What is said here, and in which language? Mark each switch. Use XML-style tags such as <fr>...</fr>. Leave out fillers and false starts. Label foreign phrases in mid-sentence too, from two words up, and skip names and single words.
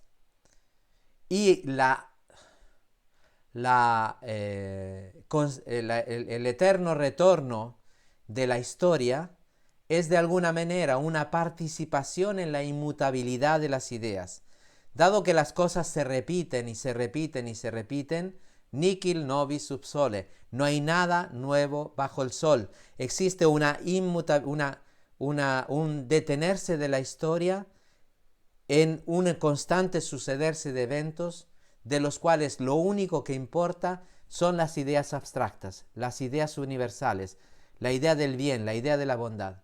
<es>Y el eterno retorno de la historia es de alguna manera una participación en la inmutabilidad de las ideas. Dado que las cosas se repiten y se repiten y se repiten,</es> <la>nihil novi sub sole,</la> <es>no hay nada nuevo bajo el sol. Existe un detenerse de la historia en un constante sucederse de eventos de los cuales lo único que importa son las ideas abstractas, las ideas universales, la idea del bien, la idea de la bondad.</es>